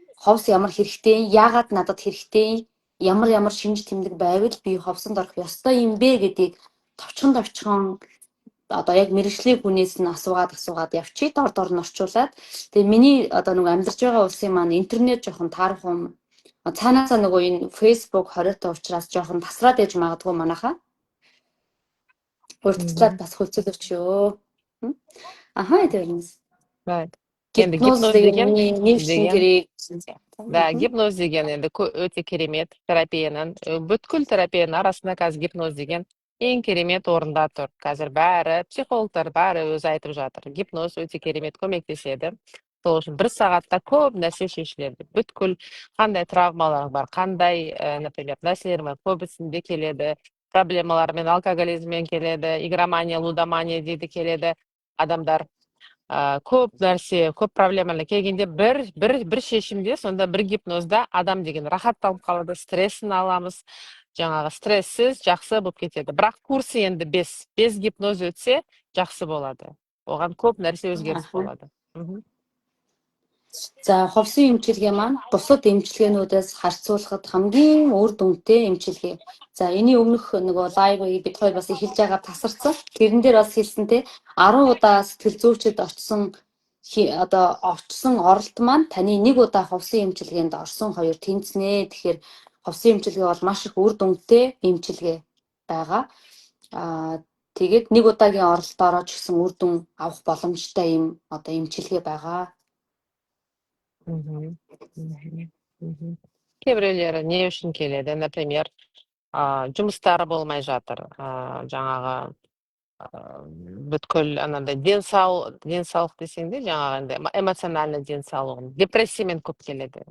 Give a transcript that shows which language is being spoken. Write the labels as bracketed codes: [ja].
[mn] Ховс ямар хэрэгтэй? Яагаад надад хэрэгтэй? Ямар шинж тэмдэг байвал би ховсонд орох ёстой юм бэ гэдгийг товчхон одоо яг мэргэжлийн хүнээс нь асуугаад явчих. Дор нь орчуулад. Тэгээ миний одоо нэг амьдарч байгаа улсын маань интернет жоохон таарах цаанаасаа нөгөө энэ Facebook хориотой учраас жоохон тасраад ээж магадгүй манайхаа. Урьдчилаад бас хөлцөд өчөө. Аха тэрнээс. [kk] Енді гипноз деген гипноз деген енді өте керемет терапияның бүткіл терапияның арасында қазір гипноз деген ең керемет орында тұр. Қазір бәрі психологтар бәрі өзі айтып жатыр. Гипноз өте керемет көмектеседі. Сол үшін 1 сағатта көп нәрсе шешіледі. Бүткіл қандай травмалар бар, қандай, например, нәрселер бар, көбісінде келеді. Проблемалармен, алкоголизммен келеді, игромания, лудомания дейді келеді. Адамдар көп нәрсе, көп проблемалар келгенде бір шешімде, сонда бір гипнозда адам деген рахаттанып қалады, стрессін аламыз. Жаңағы стрессіз жақсы болып кетеді. Бірақ курсы енді [ru] без гипноз [kk] өтсе жақсы болады. Оған көп нәрсе өзгеріс болады. [mn] За ховсын эмчилгээ маань бусад эмчилгээнүүдээс харьцуулахад хамгийн үр дүнтэй эмчилгээ. За энэний өмнөх нөгөө лайвыг бид хоёр бас эхэлж байгаа тасарсан. Тэрэн дээр бас хэлсэнтэй 10 удаа сэтгэл зүйчэд очсон оролт маань таны 1 удаа ховсын эмчилгээнд орсон хоёр тэнцнэ. Тэгэхээр ховсын эмчилгээ бол маш их үр дүнтэй эмчилгээ байгаа. Тэгээд нэг удаагийн оролдоороо ч гэсэн үр дүн авах боломжтой юм одоо эмчилгээ байгаа. Мгм. Мгм. Мгм. [kk] Кейбіреулері не үшін келеді? Например, жұмыстары болмай жатыр. Жаңағы бүткіл анандай денсаулық десең де жаңағы андай эмоциональный денсаулығын депрессиямен көп келеді.